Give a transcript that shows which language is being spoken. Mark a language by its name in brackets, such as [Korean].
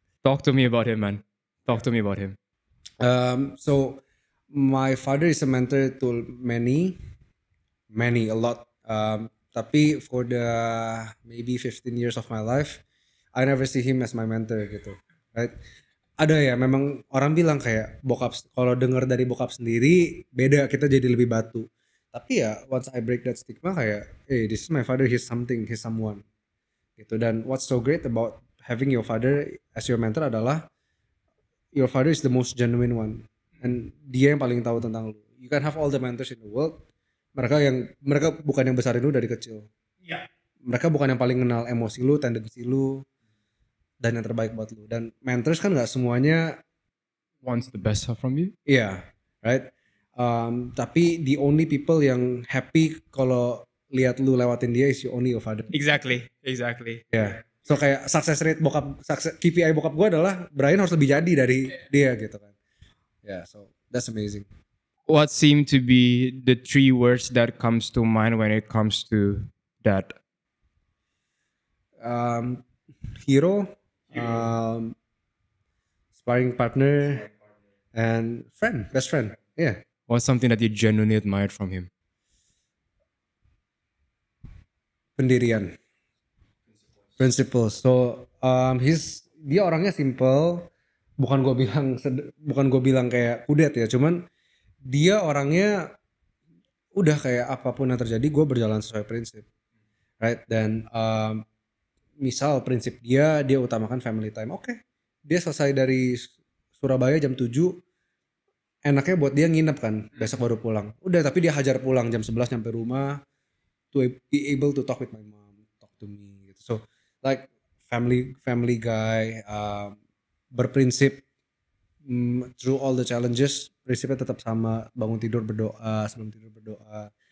[English] Talk to me about him, man. Talk to me about him. So my father is a mentor to many, a lot. Tapi for the maybe 15 years of my life, I never see him as my mentor gitu, right? [Indonesian] Ada ya, memang orang bilang kayak bokap, kalau denger dari bokap sendiri beda, kita jadi lebih batu. Tapi ya [English] once I break that stigma kayak, hey, this is my father, he's something, he's someone gitu. Dan what's so great about having your father as your mentor adalah your father is the most genuine one, and [Indonesian] dia yang paling tahu tentang lu. [English] You can have all the mentors in the world, [Indonesian] mereka bukan yang besarin lu dari kecil. [English] Yeah. [Indonesian] Mereka bukan yang paling kenal emosi lu, tendensi lu, dan yang terbaik buat lu. Dan mentors kan nggak semuanya [English] wants the best from you. Iya, yeah, right. Tapi the only people [Indonesian] yang happy kalau lihat lu lewatin dia [English] is only your father. Exactly. Yeah. [Indonesian] So kayak success rate KPI bokap gue adalah Brian harus lebih jadi dari dia gitu kan. [English] Yeah, so that's amazing. What seem to be the 3 words that comes to mind when it comes to that? Hero, sparring partner, and best friend. Yeah. What's something that you genuinely admired from him? [Indonesian] Pendirian. Principles. So dia orangnya simple. Bukan gue bilang kayak kudet ya, cuman dia orangnya udah kayak apapun yang terjadi gue berjalan sesuai prinsip, right? Dan misal prinsip dia utamakan family time. Oke. Dia selesai dari Surabaya jam 7, enaknya buat dia nginep kan, besok baru pulang. Udah, tapi dia hajar pulang jam 11 nyampe rumah, [English] to be able to talk with my mom, talk to me. [Indonesian] gitu. [English] So like family guy, [Indonesian] berprinsip [English] through all the challenges, [Indonesian] prinsipnya tetap sama, bangun tidur berdoa, sebelum tidur berdoa.